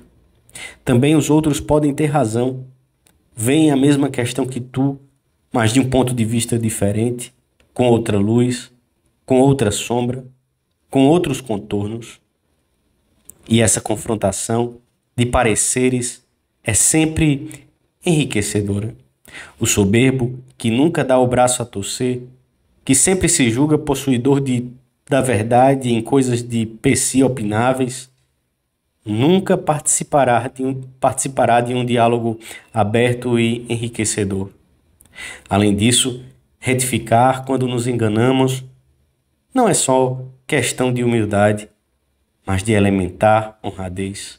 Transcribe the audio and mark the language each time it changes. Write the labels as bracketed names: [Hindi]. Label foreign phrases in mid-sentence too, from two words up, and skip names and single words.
[Portuguese] Também os outros podem ter razão. Veem a mesma questão que tu, mas de um ponto de vista diferente, com outra luz, com outra sombra, com outros contornos. E essa confrontação de pareceres é sempre enriquecedora. O soberbo, que nunca dá o braço a torcer, que sempre se julga possuidor da verdade em coisas de per si opináveis, nunca participará de um diálogo aberto e enriquecedor. Além disso, retificar quando nos enganamos não é só questão de humildade, mas de elementar honradez.